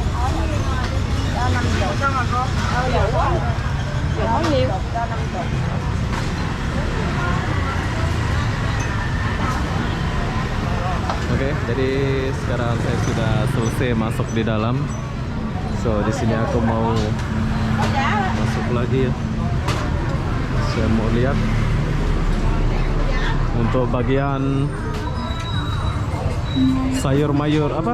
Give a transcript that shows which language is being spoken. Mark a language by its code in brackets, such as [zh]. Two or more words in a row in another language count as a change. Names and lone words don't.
[vi] Cho 50 cho mà con. Dữ quá. Nói nhiều. Cho 50. [id] Oke, jadi sekarang saya sudah selesai masuk di dalam. So, di sini aku mau masuk lagi ya. Saya mau lihat untuk bagian sayur mayur apa?